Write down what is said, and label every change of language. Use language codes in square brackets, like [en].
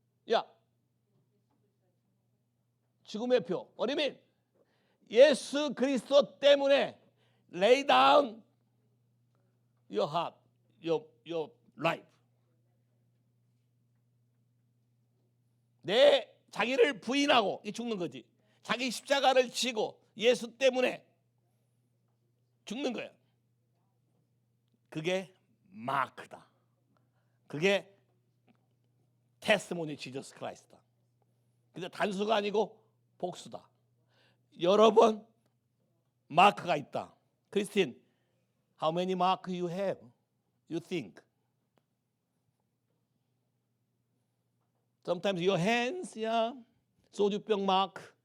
[ko] 야, 죽음의 표. [en] What do you mean? [ko] 예수 그리스도 때문에 [en] lay down your heart, your life. [ko] 내 자기를 부인하고 죽는 거지. 자기 십자가를 지고 예수 때문에 죽는 거야. 그게 마크다. 그게 테스티모니 지저스 크라이스트다. 근데 단수가 아니고 복수다. 여러 번 마크가 있다. [en] 크리스틴, how many mark you have? You think? Sometimes your hands, yeah, 소주병 mark.